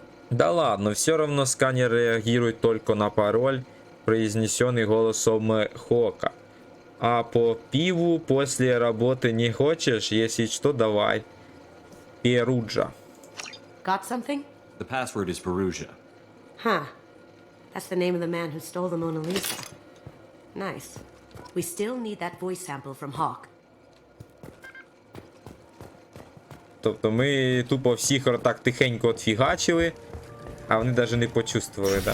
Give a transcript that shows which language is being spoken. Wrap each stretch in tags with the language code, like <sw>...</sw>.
<ru>Да ладно, все равно сканер реагирует только на пароль, произнесенный голосом Хока. А по пиву после работы не хочешь? Если что, давай. Перуджа.</ru> <en>Got something? The password is Perugia. Huh. That's the name of the man who stole the Mona Lisa. Nice. We still need that voice sample from Hawk.</en> <uk>Тобто ми тупо всіх так тихенько отфігачили, а вони навіть не почувствували, да?</uk>